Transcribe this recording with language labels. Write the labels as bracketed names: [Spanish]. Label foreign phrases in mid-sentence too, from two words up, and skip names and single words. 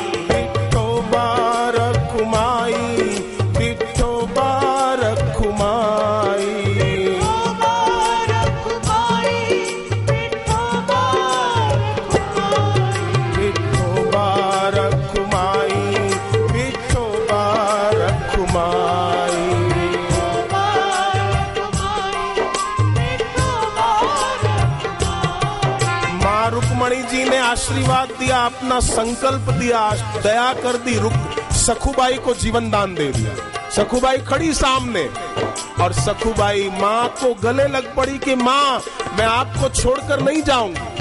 [Hindi] विठोबा रखुमाई, विठोबा रखुमाई, विठोबा रखुमाई, विठोबा रखुमाई, विठोबा रखुमाई, विठोबा रखुमाई। मां रुक्मणी जी ने आशीर्वाद दिया, अपना संकल्प दिया, दया कर दी, सखुबाई को जीवन दान दे दिया। सखुबाई खड़ी सामने और सखुबाई मां को गले लग पड़ी कि मां मैं आपको छोड़कर नहीं जाऊंगी।